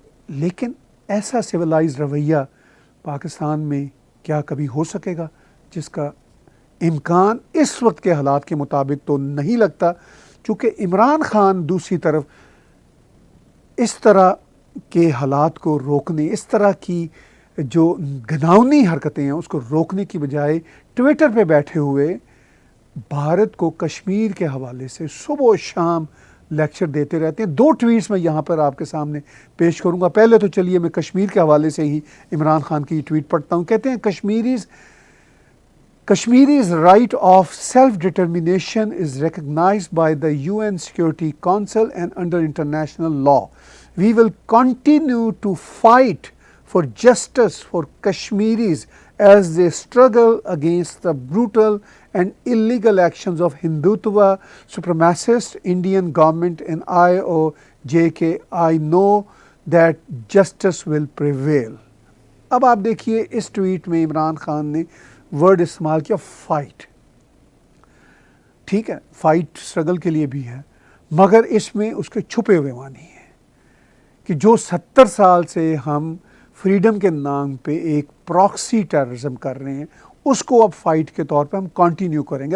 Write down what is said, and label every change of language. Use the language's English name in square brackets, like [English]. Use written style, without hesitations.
[Urdu] لیکن ایسا سویلائز رویہ پاکستان میں کیا کبھی ہو سکے گا؟ جس کا امکان اس وقت کے حالات کے مطابق تو نہیں لگتا، چونکہ عمران خان دوسری طرف اس طرح کے حالات کو روکنے، اس طرح کی جو گھناؤنی حرکتیں ہیں اس کو روکنے کی بجائے ٹویٹر پہ بیٹھے ہوئے بھارت کو کشمیر کے حوالے سے صبح و شام لیکچر دیتے رہتے ہیں. 2 ٹویٹس میں یہاں پر آپ کے سامنے پیش کروں گا. پہلے تو چلیے میں کشمیر کے حوالے سے ہی عمران خان کی ٹویٹ پڑھتا ہوں. کہتے ہیں [English] Kashmiri's right of self-determination is recognized by the UN Security Council and under international law. We will continue to fight for justice for Kashmiris as they struggle against the brutal and illegal actions of Hindutva supremacist Indian government and IOJK. I know that justice will prevail. [Urdu] اب آپ دیکھیے اس tweet میں عمران خان نے word استعمال کیا fight. ٹھیک ہے، fight struggle کے لیے بھی ہے، مگر اس میں اس کے چھپے ہوئے معنی ہیں کہ جو 70 سال سے ہم فریڈم کے نام پہ ایک پراکسی ٹیررزم کر رہے ہیں اس کو اب فائٹ کے طور پہ ہم کنٹینیو کریں گے.